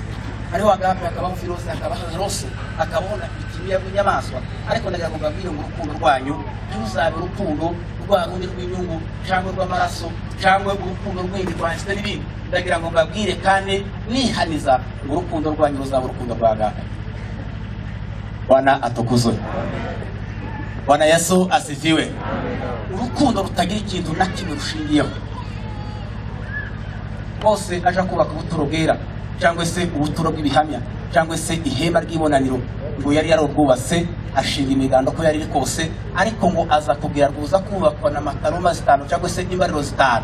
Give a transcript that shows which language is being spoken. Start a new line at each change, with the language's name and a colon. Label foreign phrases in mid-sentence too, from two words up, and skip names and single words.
Kinyarwanda: Hariho agape, hakabaho filosi, hakabaho eroso, hakabaho na ikimiya bw'inyamaswa. Ariko ndagira ngo mbabwire ngo urukundo rwanyu ntiruzabe urukundo rwa rundi rw'inyungu cyangwa rw'amaraso cyangwa urukundo rw'indi rwanjye n'ibindi. Ndagira ngo mbabwire kandi nihaniza ngo urukundo rwanyu ruzaba urukundo rwa agape.
Swahili: Bwana atukuzwe. Bwana Yesu asifiwe.
Kinyarwanda: Urukundo rutagira ikintu na kimwe rushingiyeho. Bose aje kubaka ubuturo bwera cyangwa se ubuturo bw'ibihamya cyangwa se ihema ry'ibonaniro, ngo yari yarubwubatse ashinga imiganda ko yari kose, ariko ngo aza kugira rwuza kubakwa na mataroma zitanu cyangwa se imbariro zitanu.